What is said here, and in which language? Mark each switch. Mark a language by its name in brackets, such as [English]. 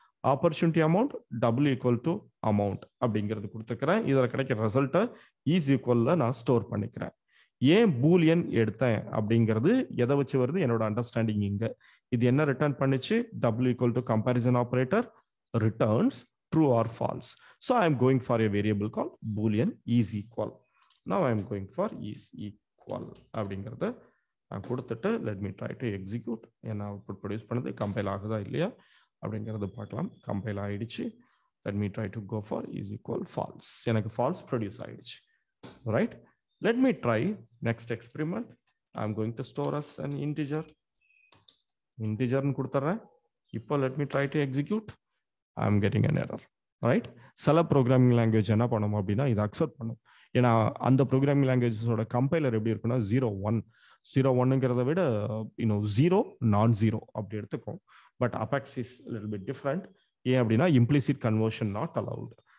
[Tamil] Opportunity amount double equal to amount அப்படிங்கிறது கொடுத்துக்கிறேன். இதில் கிடைக்கிற ரிசல்ட்டை இஸ் ஈக்குவல்ல நான் ஸ்டோர் பண்ணிக்கிறேன். ஏன் பூலியன் எடுத்தேன் அப்படிங்கிறது எதை வச்சு வருது, என்னோட அண்டர்ஸ்டாண்டிங் இங்க. இது என்ன ரிட்டர்ன் பண்ணிச்சு, double equal to comparison operator [English] returns true or false. So I am going for a variable called boolean is equal. Now I am going for is equal [Tamil] அப்படிங்கிறத நான் கொடுத்துட்டு [English] let me try to execute. [Tamil] என்ன output produce பண்ணது, compile ஆகுதா இல்லையா அப்படிங்கிறது பார்க்கலாம். Compile ஆயிடுச்சு. [English] let me try to go for is equal false. [Tamil] எனக்கு false ப்ரொடியூஸ் ஆயிடுச்சு, right? [English] let me try next experiment. I am going to store as an integer ன்னு கொடுத்துறேன். இப்போ let me try to execute. I am getting an error, right? [Tamil] சில programming language என்ன பண்ணும் அப்படின்னா இதை அக்செப்ட் பண்ணும். ஏன்னா அந்த ப்ரோக்ராமிங் லாங்குவேஜஸோட கம்பைலர் எப்படி இருக்குன்னா 0-1 விட 0 non-0 அப்படி எடுத்துக்கும். [English] But apex is little bit different. [Tamil] ஏன் அப்படின்னா [English] Implicit conversion not allowed.